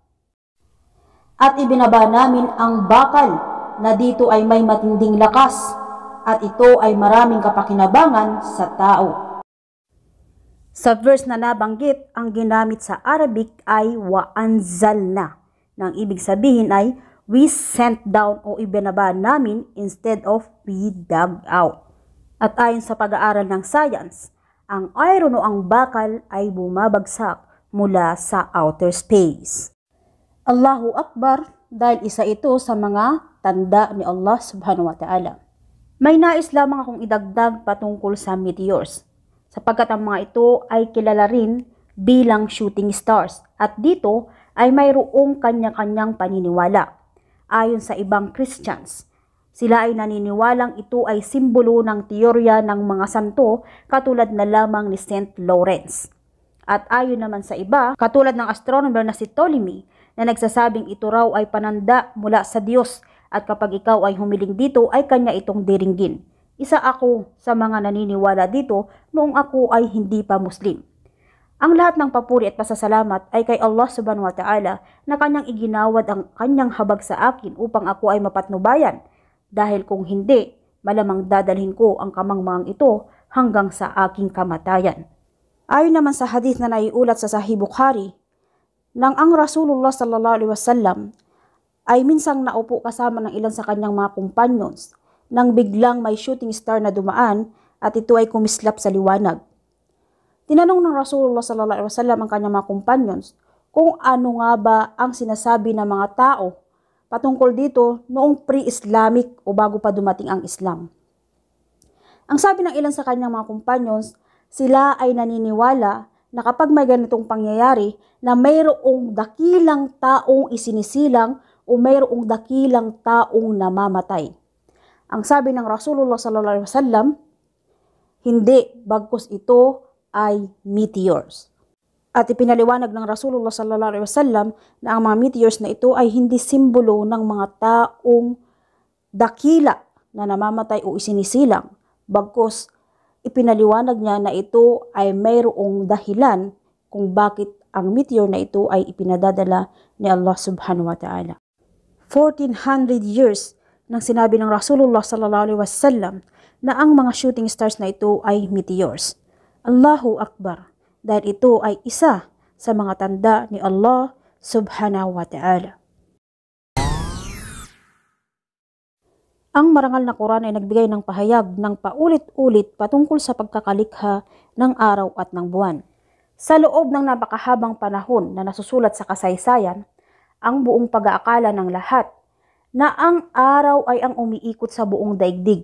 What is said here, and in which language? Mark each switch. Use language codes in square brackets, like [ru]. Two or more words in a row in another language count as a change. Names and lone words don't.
[tl] At ibinaba namin ang bakal na dito ay may matinding lakas, at ito ay maraming kapakinabangan sa tao. Sa verse na nabanggit, ang ginamit sa Arabic ay wa'anzalna, na ang ibig sabihin ay [en] we sent down [tl] o ibinaba namin [en] instead of we dug out. [tl] At ayon sa pag-aaral ng science, ang iron o ang bakal ay bumabagsak mula sa [en] outer space. [ar] الله أكبر, [tl] dahil isa ito sa mga tanda ni Allah [ar] سبحانه وتعالى. [tl] May nais lamang akong idagdag patungkol sa meteors, sapagkat ang mga ito ay kilala rin bilang [en] shooting stars, [tl] at dito ay mayroong kanya-kanyang paniniwala. Ayon sa ibang Christians, sila ay naniniwalang ito ay simbolo ng teorya ng mga santo katulad na lamang ni St. Lawrence. At ayon naman sa iba, katulad ng astronomer na si Ptolemy, na nagsasabing ito raw ay pananda mula sa Diyos, at kapag ikaw ay humiling dito ay kanya itong diringgin. Isa ako sa mga naniniwala dito noong ako ay hindi pa Muslim. Ang lahat ng papuri at pasasalamat ay kay Allah [ar] سبحانه وتعالى [tl] na kanyang iginawad ang kanyang habag sa akin upang ako ay mapatnubayan. Dahil kung hindi, malamang dadalhin ko ang kamangmangang ito hanggang sa aking kamatayan. Ayon naman sa hadith na naiulat sa Sahih Bukhari, nang ang Rasulullah [ar] صلى الله عليه وسلم [tl] ay minsang naupo kasama ng ilan sa kanyang mga companions nang biglang may [en] shooting star [tl] na dumaan at ito ay kumislap sa liwanag. Tinanong ng Rasulullah [ar] صلى الله عليه وسلم [tl] ang kanyang mga companions kung ano nga ba ang sinasabi ng mga tao patungkol dito noong pre-Islamic o bago pa dumating ang Islam. Ang sabi ng ilan sa kanyang mga companions, sila ay naniniwala na kapag may ganitong pangyayari na mayroong dakilang taong isinisilang o mayroong dakilang taong namamatay. Ang sabi ng Rasulullah [ar] صلى الله عليه وسلم, [tl] hindi, bagkus ito ay meteors. At ipinaliwanag ng Rasulullah [ar] صلى الله عليه وسلم [tl] na ang mga meteors na ito ay hindi simbolo ng mga taong dakila na namamatay o isinisilang. Bagkus, ipinaliwanag niya na ito ay mayroong dahilan kung bakit ang meteor na ito ay ipinadadala ni Allah [ar] سبحانه وتعالى. [tl] 1400 years nang sinabi ng Rasulullah [ar] صلى الله عليه وسلم [tl] na ang mga [en] shooting stars [tl] na ito ay meteors. [ar] الله أكبر, [tl] dahil ito ay isa sa mga tanda ni Allah [ar] سبحانه وتعالى. [tl] Ang marangal na Quran ay nagbigay ng pahayag ng paulit-ulit patungkol sa pagkakalikha ng araw at ng buwan. Sa loob ng napakahabang panahon na nasusulat sa kasaysayan, ang buong pag-aakala ng lahat na ang araw ay ang umiikot sa buong daigdig.